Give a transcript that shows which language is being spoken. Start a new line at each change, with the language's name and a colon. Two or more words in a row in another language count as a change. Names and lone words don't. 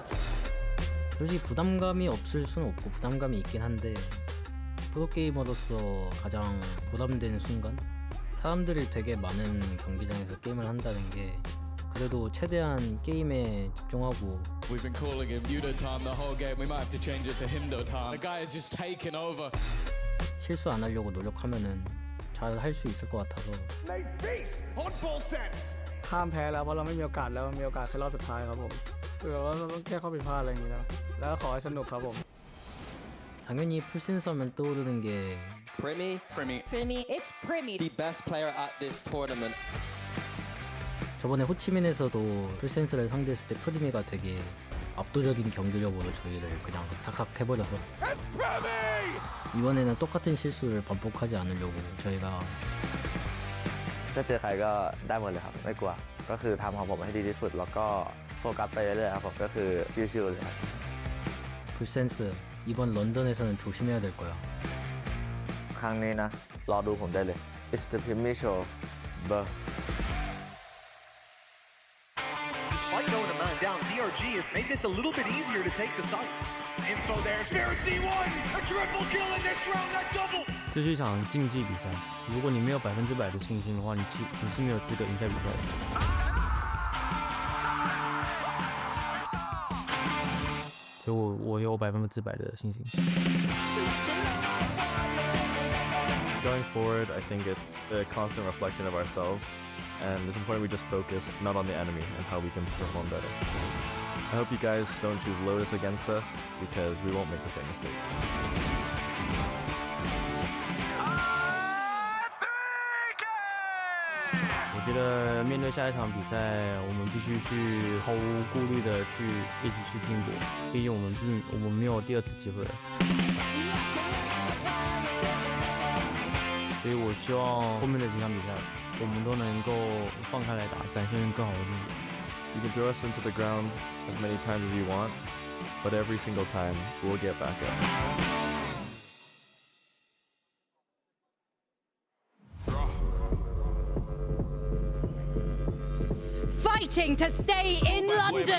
Korean: 솔직히 부담감이 없을 수는 없고 부담감이 있긴 한데 프로게이머로서 가장 부담되는 순간? 사람들이 되게 많은 경기장에서 게임을 한다는 게 그래도 최대한 게임에 집중하고
English: We've been calling him Yudo time the whole game. We might have to change it to Hindo time. The guy has just taken over.
Korean: 실수 안 하려고 노력하면은 잘 할 수 있을 것 같아서
Thai: ห้ามแพ้แล้วเพราะเราไม่มีโอกาสแล้วมีโอกาสแค่รอบสุดท้ายครับผมคือว่าเราต้องแก้ข้อผิดพลาดอะไรอย่างนี้นะแล้วก็ขอให้สนุกครับผม
Korean: 당연히 풀센서면 떠오르는 게
English: Primi. It's Primi. The best player at this tournament.
Korean: 저번에 호치민에서도 풀센서를 상대했을 때 프리미가 되게 압도적인 경기력으로 저희를 그냥 삭삭 해버려서 이번에는 똑같은 실수를 반복하지 않으려고 저희가
Thai: จะเจอใครก็ได้หมดเลยครับไม่กลัวก็คือทำของผมให้ดีที่สุดแล้วก็โฟกัสไปเรื่อยๆครับผมก็คือชิวๆเลยครับ
Korean: 풀센스 이번 런던에서는 조심해야 될 거야
Thai: ครั้งนี้นะรอดูผมได้เลย
English: It's the Pimmy Show birth Despite going a man down, DRG DRG have made this a little bit easier to take the site. Info there, Spirit C1, a triple kill in this round, that double.
Chinese: 这是一场竞技比赛，如果你没有100%的信心的话，你是没有资格赢在比赛的。所以我有100%的信心。
English: Going forward, I think it's a constant reflection of ourselves, and it's important we just focus not on the enemy and how we can perform better. I hope you guys don't choose Lotus against us because we won't make the same mistakes.
Chinese: 我觉得面对下一场比赛，我们必须去毫无顾虑的一起去拼搏，毕竟我们没有第二次机会了。所以我希望后面的几场比赛，我们都能够放开来打，展现更好的自己。
English: You can throw us into the ground as many times as you want, but every single time we'll get back up. Fighting to stay in London.